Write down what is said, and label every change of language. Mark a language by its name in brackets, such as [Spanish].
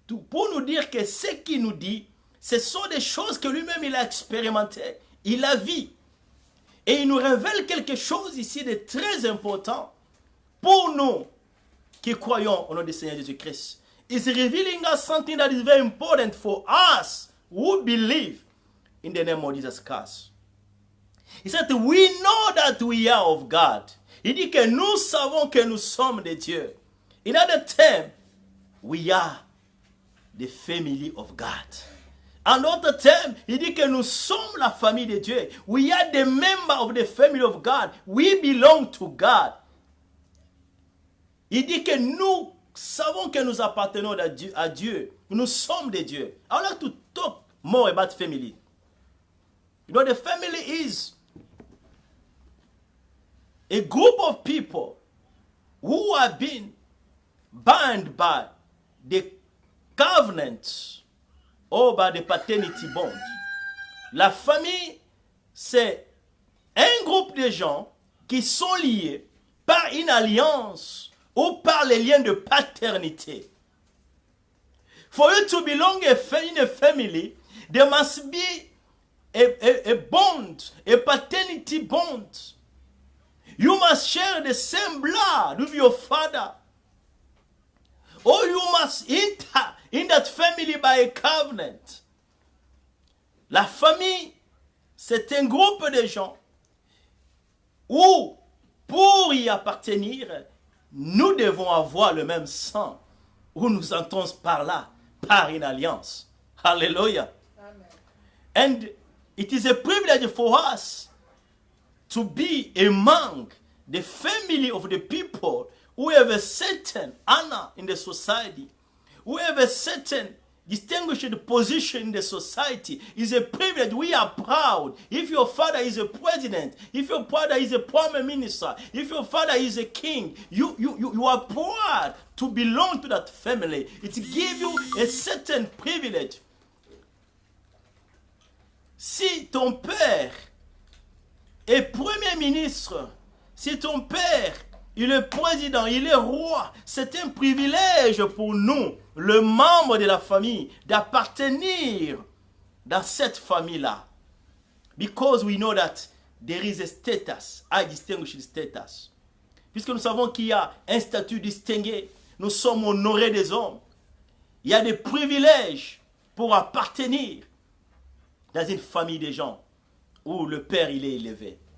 [French] Pour nous dire que ce qu'il nous dit, ce sont des choses que lui-même il a expérimentées, il a vu. Et il nous révèle quelque chose ici de très important pour nous qui croyons au nom du Seigneur Jésus-Christ. [English] He's revealing us something that is very important for us who believe in the name of Jesus Christ. He said, we know that we are of God. [French] Il dit que nous savons que nous sommes de Dieu. [English] In other terms, we are the family of God. [French] En d'autres termes, il dit que nous sommes la famille de Dieu. [English] We are the member of the family of God. We belong to God. [French] Il dit que nous savons que nous appartenons à Dieu. Nous sommes de Dieu. [English] I would like to talk more about family. You know, the family is a group of people who have been bound by the covenant or by the paternity bond. [French] La famille, c'est un groupe de gens qui sont liés par une alliance ou par les liens de paternité. [English] For you to belong in a family, there must be a bond, a paternity bond. You must share the same blood with your father. Or you must enter in that family by a covenant. [French] La famille, c'est un groupe de gens où, pour y appartenir, nous devons avoir le même sang, où nous entrons par là, par une alliance. Hallelujah. Amen. [English] And it is a privilege for us to be among the family of the people who have a certain honor in the society, who have a certain distinguished position in the society. Is a privilege. We are proud. If your father is a president, if your father is a prime minister, if your father is a king, you are proud to belong to that family. It gives you a certain privilege. [French] Si ton père est premier ministre, si ton père il est président, il est roi, c'est un privilège pour nous, le membre de la famille, d'appartenir dans cette famille-là. [English] Because we know that there is a status, a distinguished status. [French] Puisque nous savons qu'il y a un statut distingué, nous sommes honorés des hommes. Il y a des privilèges pour appartenir dans une famille de gens où le père il est élevé.